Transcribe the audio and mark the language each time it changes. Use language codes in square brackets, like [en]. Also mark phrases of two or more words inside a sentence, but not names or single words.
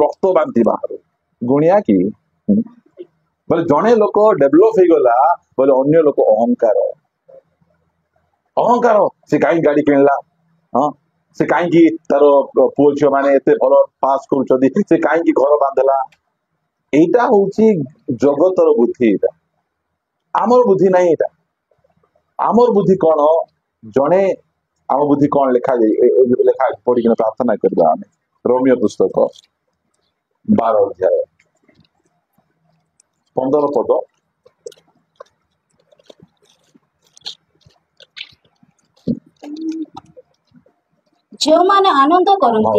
[or] ରକ୍ତ ବାନ୍ତି ବାହାରୁ ଗୁଣିଆ କି ବୋଲେ ଜଣେ ଲୋକ ଡେଭଲପ ହେଇଗଲା ବୋଲେ ଅନ୍ୟ ଲୋକ ଅହଙ୍କାର ଅହଙ୍କାର ସେ କାହିଁକି ଗାଡି କିଣିଲା ହଁ ସେ କାହିଁକି ତାର ପୁଅ ଝିଅ ମାନେ ଏତେ ଭଲ ପାସ୍ କରୁଛନ୍ତି ସେ କାହିଁକି ଘର ବାନ୍ଧିଲା [bn] এইটা হচ্ছে জগতর বুদ্ধি এটা আমার বুদ্ধি নাই এটা আমার বুদ্ধি কোন জনে [or] ଆମ ବୁଦ୍ଧି କଣ ଲେଖା ପଢିକିନା ପ୍ରାର୍ଥନା କରିବା ଆମେ ରୋମିଓ ପୁସ୍ତକ 12 ଅଧ୍ୟାୟ 15 ପଦ ଯେଉଁମାନେ ଆନନ୍ଦ କରନ୍ତି